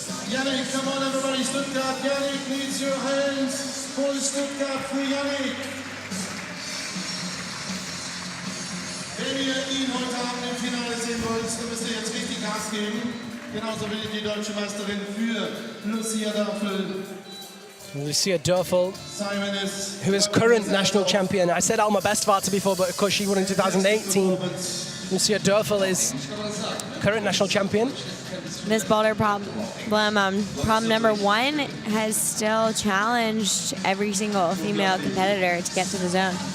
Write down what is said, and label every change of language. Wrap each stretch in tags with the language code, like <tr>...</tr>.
<en>Yannick, come on everybody, Stuttgart, Yannick needs your hands.</en> <de>Full Stuttgart für Yannick. Wenn ihr ihn heute Abend im Finale sehen wollt, dann müsst ihr jetzt richtig Gas geben. Genauso wie die deutsche Meisterin für Lucia Dörfel.</de> <en>Lucia Dörfel, who is current national champion. I said Alma Bestvater before, but of course she won in 2018. Lucia Dörfel is current national champion. This boulder problem number one, has still challenged every single female competitor to get to the zone.</en>